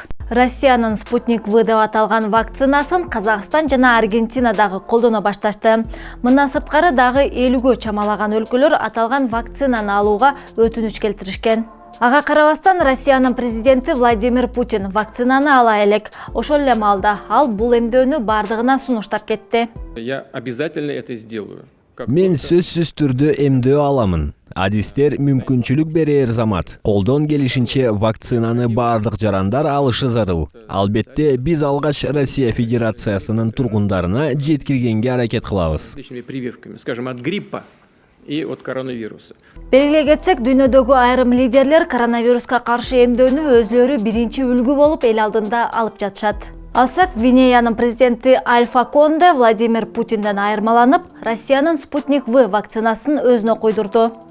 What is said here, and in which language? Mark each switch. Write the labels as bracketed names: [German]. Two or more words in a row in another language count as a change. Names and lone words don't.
[Kyrgyz] Россиянын Спутник В деп аталган вакцинасын Казакстан жана Аргентина дагы колдоно башташты. Мындан сырткары дагы 50гө чамалаган өлкөлөр аталган вакцинаны алууга өтүнүч келтиришкен. Ага карабастан Россиянын президенти Владимир Путин вакцинаны ала элек. Ошол эле маалда ал бул эмдөөнү бардыгына сунуштап кетти. [Russian] Я обязательно это сделаю. [Kyrgyz] Мен сөзсүз түрдө эмдөө аламын. Адистер мүмкүнчүлүк берер замат. Колдон келишинче вакцинаны бардык жарандар алышы зарыл. Албетте биз алгач Россия Федерациясынын тургундарына жеткиргенге аракет кылабыз. [Russian] Прививками, скажем, от гриппа и от коронавируса. [Kyrgyz] Белгилей кетсек, дүйнөдөгү айрым лидерлер коронавируска каршы эмдөөнү өзлөрү биринчи үлгү болуп эл алдында алып жатышат. Алсак, Гвинеянын президенти Альфа Конде Владимир Путинден айырмаланып, Россиянын Спутник В вакцинасын өзүнө койдурду.